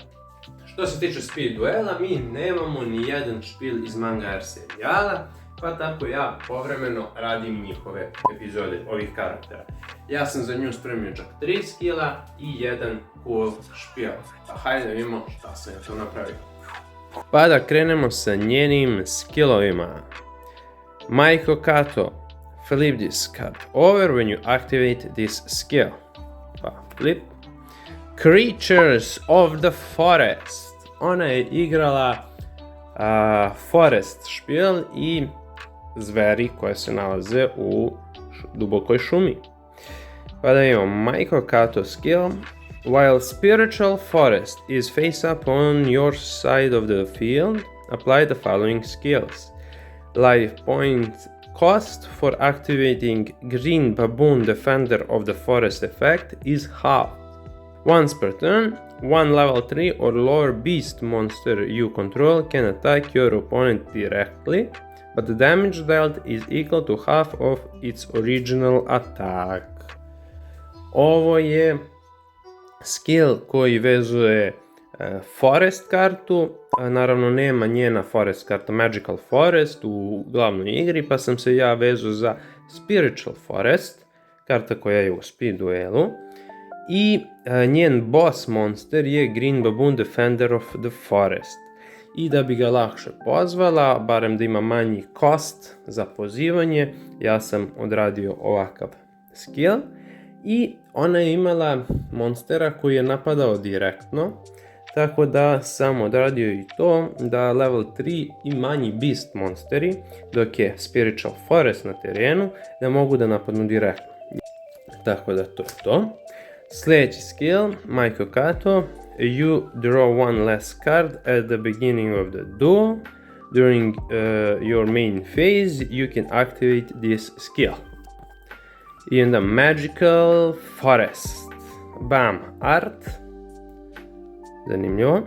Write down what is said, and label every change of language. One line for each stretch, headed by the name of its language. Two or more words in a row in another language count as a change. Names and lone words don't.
Serbian: Što se tiče Speed Duela, mi nemamo ni jedan špil iz Manga R serijala, pa tako ja povremeno radim njihove epizode ovih karaktera. Ja sam za nju spremio čak 3 skilla i jedan cool špil. Pa hajde da vidimo šta sam ja to napravio. Pa da krenemo sa njenim skillovima.
English: Maiko Kato, flip this card over when you activate this skill.
Serbian: Pa flip. Creatures of the Forest. Ona je igrala Forest špil i zveri koje se nalaze u dubokoj šumi. Pa da imamo Maiko Kato skill.
English: While Spiritual Forest is face up on your side of the field, apply the following skills. Life point cost for activating Green Baboon Defender of the Forest effect is half. Once per turn, one level 3 or lower beast monster you control can attack your opponent directly, but the damage dealt is equal to half of its original attack.
Serbian: Ovo je skill koji vezuje Forest kartu, naravno nema njena Forest karta Magical Forest u glavnoj igri, pa sam se ja vezao za Spiritual Forest, karta koja je u Speed Duelu. I njen
English: boss monster
Serbian: je Green Baboon Defender of the Forest. I da bi ga lakše pozvala, barem da ima manji cost za pozivanje, ja sam odradio ovakav skill. I ona je imala monstera koji je napadao direktno, tako da sam odradio i to da level 3 i manji
English: beast monsteri,
Serbian: dok je Spiritual Forest na terenu, da mogu da napadnu direktno. Tako da to je to.
English: Sljedeći skill, Maiko Kato, you draw one less card at the beginning of the duel. During your main phase, you can activate this skill.
Serbian: I onda Magical Forest. Bam, art. Zanimljivo.